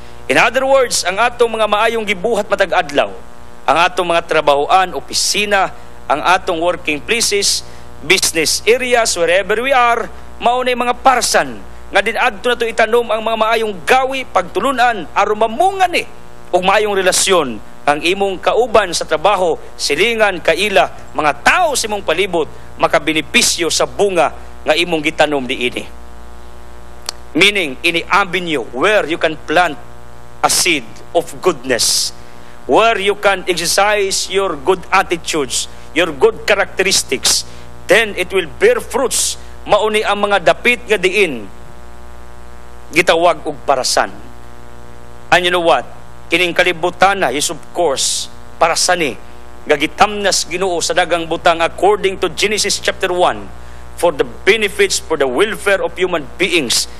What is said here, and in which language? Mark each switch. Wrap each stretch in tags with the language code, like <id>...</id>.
<ceb>In other words, ang atong mga maayong gibuhat matag adlaw, ang atong mga trabahoan, opisina, ang atong</ceb> <en>working places, business areas, wherever we are,</en> <ceb>maunay mga parsan nga dinadto na to itanom ang mga maayong gawi, pagtulunan aron mamunga ni ug maayong relasyon ang imong kauban sa trabaho, silingan, kaila, mga tao sa imong palibot makabenepisyo sa bunga nga imong gitanom diini.</ceb> <en>Meaning, ini avenue where you can plant a seed of goodness, where you can exercise your good attitudes, your good characteristics, then it will bear fruits.</en> <ceb>Mauni ang mga dapit nga diin gitawag og parasan.</ceb> <en>And you know what?</en> <ceb>Kining kalibutan na</ceb> <en>is of course</en> <ceb>parasan ni nga gitamnas Ginoo sa dagang butang</ceb> <en>according to Genesis chapter 1 for the benefits, for the welfare of human beings.</en>